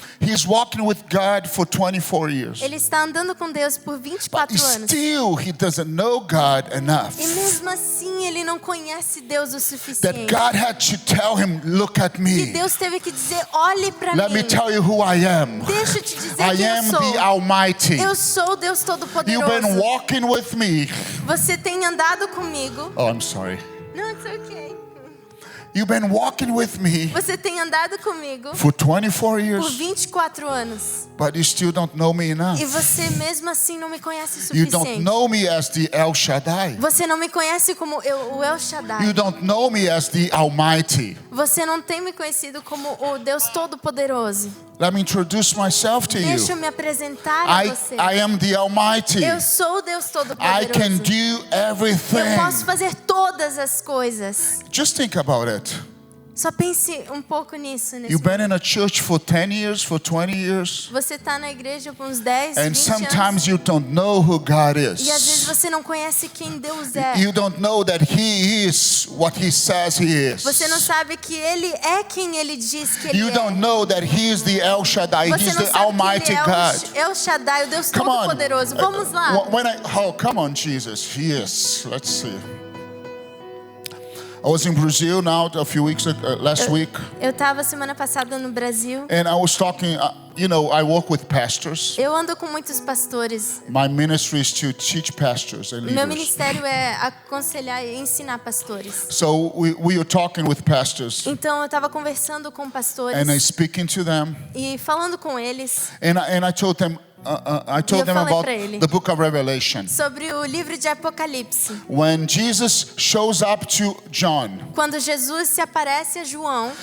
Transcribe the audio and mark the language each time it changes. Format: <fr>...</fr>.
<en>He's walking with God for 24 years.</en> <pt>Ele está andando com Deus por 24 anos.</pt> <en>Still, he doesn't know God enough.</en> <pt>E mesmo assim ele não conhece Deus o</pt> <en>That</en> <pt>suficiente.</pt> <en>God had to tell him, look at</en> <pt>Que</pt> <en>me.</en> <pt>Deus teve que dizer, olhe para</pt> <en>Let me</en> <pt>mim.</pt> <en>tell you who I am.</en> <pt>Deixa eu te dizer</pt> <en>I</en> <pt>quem eu</pt> <en>am</en> <pt>sou.</pt> <en>the Almighty.</en> <pt>Eu sou o Deus</pt> <en>You've been</en> <pt>Todo-Poderoso.</pt> <en>walking with me.</en> <pt>Você tem andado comigo.</pt> <en>Oh, I'm sorry.</en> <pt>Não,</pt> <en>it's okay. You've been walking with me</en> <pt>Você tem andado comigo</pt> <en>for 24</en> <pt>por</pt> <en>years,</en> <pt>24 anos.</pt> <en>but you still don't know me enough.</en> <pt>E você mesmo assim não me conhece o</pt> <en>You don't</en> <pt>suficiente.</pt> <en>know me as the El Shaddai.</en> <pt>Você não me conhece como o El Shaddai.</pt> <en>You don't know me as the Almighty.</en> <pt>Você não tem me conhecido como o Deus Todo-Poderoso.</pt> <en>Let me introduce myself to</en> <pt>Deixa eu</pt> <en>you.</en> <pt>me apresentar a você.</pt> <en>I am the Almighty.</en> <pt>Eu sou o Deus</pt> <en>I</en> <pt>Todo-Poderoso.</pt> <en>can do</en> <pt>Eu</pt> <en>everything.</en> <pt>posso fazer todas as coisas.</pt> <en>Just think about it.</en> <pt>Só pense um pouco nisso. Nesse</pt> <en>You've been</en> <pt>momento.</pt> <en>in a church for 10 years, for 20 years,</en> <pt>Você está na igreja por uns 10,</pt> <en>and</en> <pt>20 anos.</pt> <en>sometimes you don't know who God</en> <pt>E às vezes</pt> <en>is.</en> <pt>você não conhece quem Deus é.</pt> <en>You don't know that He is what He says He is.</en> <pt>Você não sabe que Ele é quem Ele diz que Ele</pt> <en>You</en> <pt>é.</pt> <en>don't know that He is the El Shaddai.</en> <pt>Você</pt> <en>He's</en> <pt>não</pt> <en>the</en> <pt>sabe</pt> <en>Almighty</en> <pt>que Ele é</pt> <en>God.</en> <pt>o El Shaddai, o Deus</pt> <en>Come on.</en> <pt>Todo-Poderoso. Vamos lá.</pt> <en>Come on, Jesus. Yes. Let's see. I was in Brazil now a few weeks last week,</en> <pt>Eu estava semana passada no Brasil.</pt> <en>and I was talking. I work with pastors.</en> <pt>Eu ando com muitos pastores.</pt> <en>My ministry is to teach pastors and</en> <pt>Meu</pt> <en>leaders.</en> <pt>ministério é aconselhar e ensinar pastores.</pt> <en>So we were talking with pastors,</en> <pt>Então eu estava conversando com pastores</pt> <en>and I speaking to them,</en> <pt>e falando com eles</pt> <en>and I told them. I told them</en> <pt>falei</pt> <en>about</en> <pt>pra ele.</pt> <en>the book of Revelation.</en> <pt>sobre o livro de Apocalipse.</pt> <en>When Jesus shows up to John,</en> <pt>Quando Jesus se aparece a João,</pt>